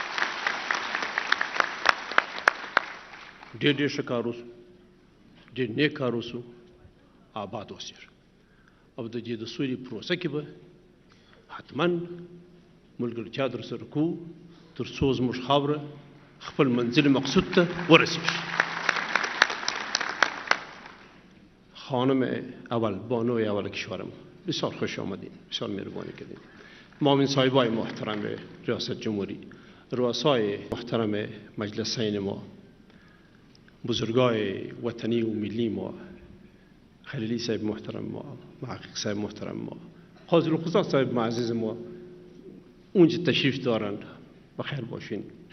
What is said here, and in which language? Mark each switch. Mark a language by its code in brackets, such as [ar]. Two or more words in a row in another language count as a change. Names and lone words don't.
[ps] ډیر ډیر ښه کار وسو، ډیر نیک کار وسو، آباد وسیر. او د دې د سولې پروسه کې به حتما ملګرتیا در سره کوو تر څو زموږ خاوره خپل منزل مقصود ته ورسیږي. [fa] خانم اول بانو اول کشورم بسیار خوش آمدین، بسیار مهربانی کردین. معاون صاحبای محترم ریاست جمهوری، رؤسای محترم مجلسین ما، بزرگای وطنی و ملی ما، خلیلی صاحب محترم ما، محقق صاحب محترم ما، قاضی القضات صاحب معزز ما اونجا تشریف دارن، بخیر باشین.